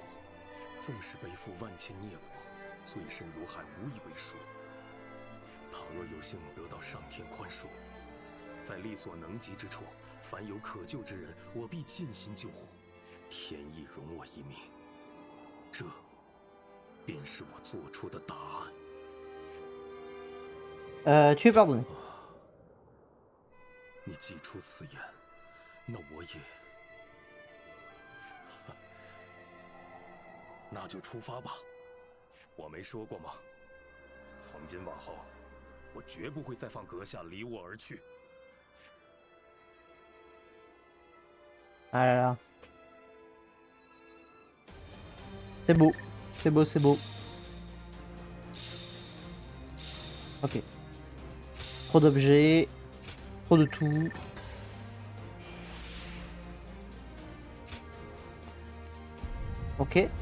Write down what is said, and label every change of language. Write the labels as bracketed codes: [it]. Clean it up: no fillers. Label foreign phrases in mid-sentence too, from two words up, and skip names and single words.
[zh] 纵使背负万千孽果，罪深如海，无以为数。倘若有幸得到上天宽恕，在力所能及之处，凡有可救之人，我必尽心救护。天意容我一命，这便是我做出的答案。 [fr] Tu es pardonné. [zh] 你既出此言，那我也……那就出发吧。我没说过吗？从今往后，我绝不会再放阁下离我而去。 [fr] Ah là là. C'est beau. C'est beau, c'est beau. Ok. Trop d'objets. Trop de tout. Ok.